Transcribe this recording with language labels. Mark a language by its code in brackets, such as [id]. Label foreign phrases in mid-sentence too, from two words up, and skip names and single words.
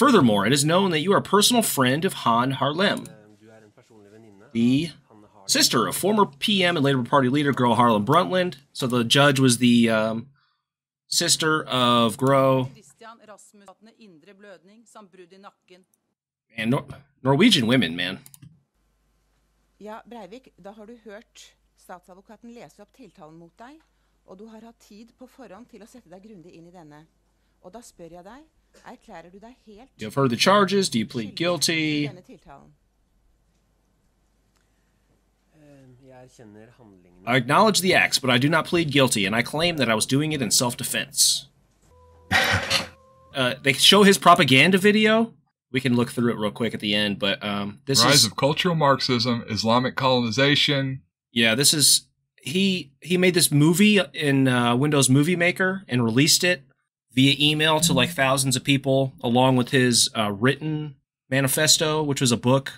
[en] Furthermore, it is known that you are a personal friend of Han Harlem, the sister of former PM and Labour Party leader Gro Harlem Brundtland. So the judge was the sister of Gro. And Norwegian women, man. [no] Ja, Breivik, da har du hørt statsadvokaten lese opp tiltalen mot deg, og du har hatt tid på forhånd til å sette deg grundig inn I denne. Og da spør jeg deg, erklærer du deg helt... [en] You have heard the charges, do you plead guilty? [no] Denne tiltalen? [en] I acknowledge the acts, but I do not plead guilty, and I claim that I was doing it in self-defense. They show his propaganda video. We can look through it real quick at the end, but this Rise of cultural Marxism, Islamic colonization. Yeah, this is... He made this movie in Windows Movie Maker and released it via email to like thousands of people, along with his written manifesto, which was a book.